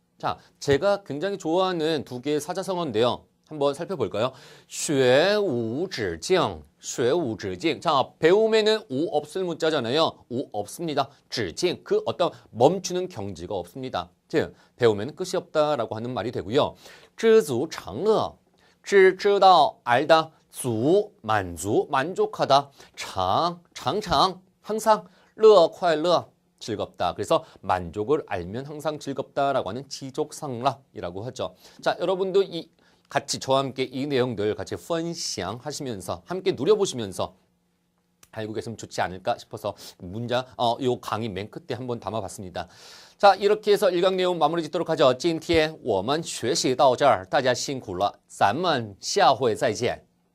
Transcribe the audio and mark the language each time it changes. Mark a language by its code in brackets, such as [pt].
[ko] 자, 제가 굉장히 좋아하는 두 개의 사자성어인데요. 한번 살펴볼까요? [zh] 学无止境, 学无止境. [ko] 자, 배움에는 우 없을 문자잖아요. 우 없습니다. [zh] 止境, [ko] 그 어떤 멈추는 경지가 없습니다. 즉, 배움에는 끝이 없다라고 하는 말이 되고요. [zh] 知足常乐, 知道 [ko] 알다, [zh] 足 [ko] 만족, 만족하다, [zh] 常 常 [ko] 항상, [zh] 乐 快乐, [ko] 즐겁다. 그래서 만족을 알면 항상 즐겁다라고 하는 지족상락이라고 하죠. 자, 여러분도 같이 저와 함께 이 내용들 같이 分享하시면서 함께 누려보시면서 알고 계시면 좋지 않을까 싶어서 문장 요 강의 맨 끝에 한번 담아봤습니다. 자, 이렇게 해서 1강 내용 마무리 짓도록 하죠. [zh] 今天我们学习到这儿，大家辛苦了，咱们下回再见。